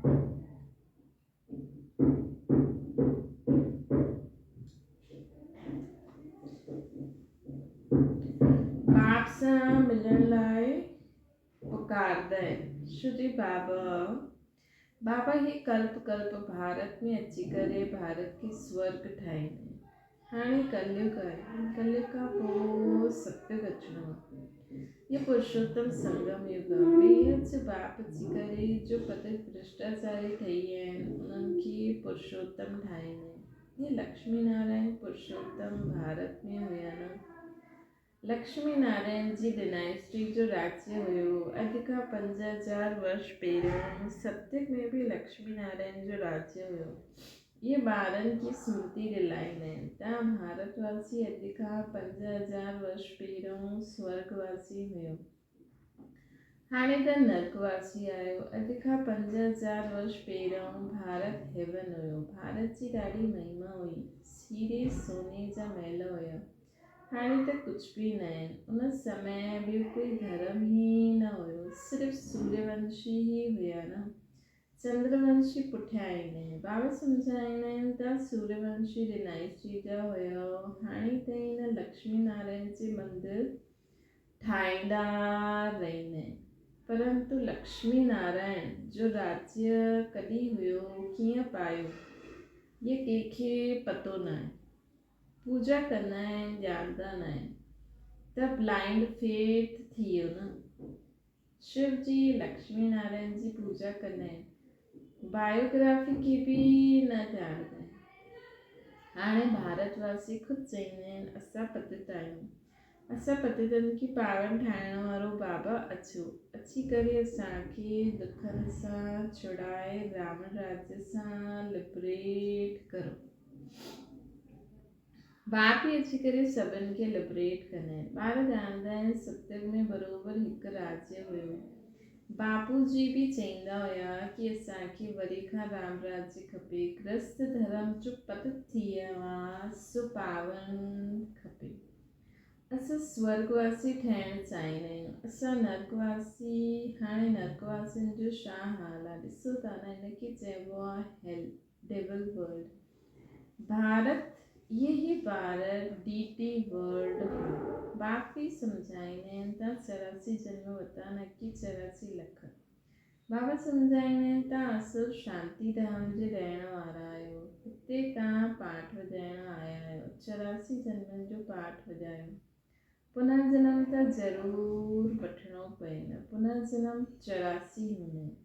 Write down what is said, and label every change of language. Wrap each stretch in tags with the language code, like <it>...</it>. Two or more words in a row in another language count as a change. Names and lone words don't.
<sd>बाप सां मिलण लाइ पुकारंदा आहिनि। श्री बाबा ही कल्प भारत में अची करे भारत खे स्वर्ग ठाहींदा। हाणे कलयुग आहे। कलयुग खां पोइ सत्युग अचिणो आहे। ये पुरुषोत्तम संगम युग आहे। बेहद से बाप अची करे जो पतित भ्रष्टाचारी ठही आहिनि उन्हनि खे पुरुषोत्तम ठाहींदा आहिनि। ये लक्ष्मी नारायण पुरुषोत्तम भारत में हुया न। लक्ष्मी नारायण जी डिनाइस्टी जो राज्य हुयो। अॼु खां 5000 वर्ष पहिरियों सत्युग में भी लक्ष्मी नारायण जो राज्य हुयो। ये ॿारनि खे स्मृति दिलाईंदा आहिनि। तव्हां भारतवासी अॼु खां 5000 वर्ष पहिरियों स्वर्गवासी हुयो। हाणे त नरकवासी आहियो। अॼु खां 5000 वर्ष पहिरियों भारत हेवन हुयो। भारत जी ॾाढी महिमा हुई। हीरे सोने जा महल हुया। हाणे त कुझु बि न आहिनि। उन समय ॿियो कोई धर्म ई न हुयो। सिर्फ़ु सूर्यवंशी ई हुया न। चंद्रवंशी पुठियां ईंदा आहिनि। बाबा सम्झाईंदा आहिनि तव्हां सूर्यवंशी डिनाइस्टी जा हुयो। हाणे ताईं न लक्ष्मी नारायण जे मंदिर ठाहींदा रहंदा आहिनि। परंतु लक्ष्मी नारायण जो राज्य कॾहिं हुयो, कीअं पायो, ये कंहिंखे पतो न आहे। पूजा कंदा आहिनि, ॼाणंदा न आहिनि। त</sd> <en>blind faith</en> <sd>थी वियो न। शिव जी लक्ष्मी नारायण जी पूजा कंदा आहिनि। बायोग्राफी खे बि न ॼाणंदा आहिनि। हाणे भारतवासी ख़ुदि चईंदा आहिनि असां पतित आहियूं। असां पतितनि खे पावन ठाहिण वारो बाबा अचो। अची करे असांखे दुखनि सां छुड़ाए रावण राज्य सां लिबरेट करो। बाप ई अची करे सभिनि खे लिबरेट कंदा आहिनि। ॿार ॼाणंदा आहिनि सत्युग में बराबरि हिकु राज्य हुयो। बापू जी बि चईंदा हुया कि असांखे वरी खां राम राज्य खपे। ग्रस्त धर्म जो पतित थी वियो आहे सो पावन खपे। असां स्वर्गवासी ठहिणु चाहींदा आहियूं, असां नरकवासी हाणे नरकवासियुनि जो छा हाल आहे ॾिसो था न, हिनखे चइबो आहे</sd> <en>hell devil world.</en> <sd>भारत यही भारत</sd> <en>deity world</en> <sd>हो। बाक़ी सम्झाईंदा आहिनि तव्हां 84 जन्म वरिता न कि 84 लख। बाबा सम्झाईंदा आहिनि तव्हां असुर शांतिधाम जे रहण वारा आहियो, हिते तव्हां पाठ वॼाइण आया आहियो, 84 जन्मनि जो पाठ वॼायो। पुनर्जन्म त ज़रूरु वठिणो पए न, पुनर्जन्म 84 हूंदा आहिनि।</sd>